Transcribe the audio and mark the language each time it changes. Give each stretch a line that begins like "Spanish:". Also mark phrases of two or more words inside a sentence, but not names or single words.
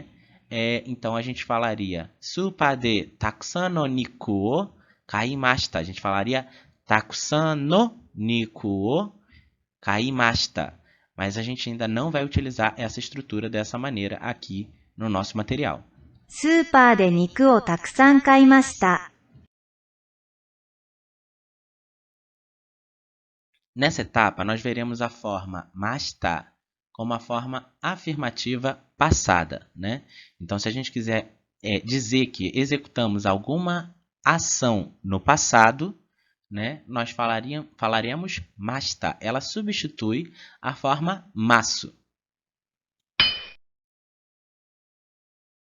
Portuguese: Então, a gente falaria
Japanese: スーパーでたくさんの肉を買いました.
Portuguese: A gente falaria
Japanese: たくさんの肉を買いました.
Portuguese: Mas a gente ainda não vai utilizar essa estrutura dessa maneira aqui no nosso material.
Japanese: スーパーで肉をたくさん買いました。
Portuguese: Nessa etapa, nós veremos a forma mashita como a forma afirmativa passada, né? Então, se a gente quiser dizer que executamos alguma ação no passado, né, nós falaremos mashita. Ela substitui a forma masu.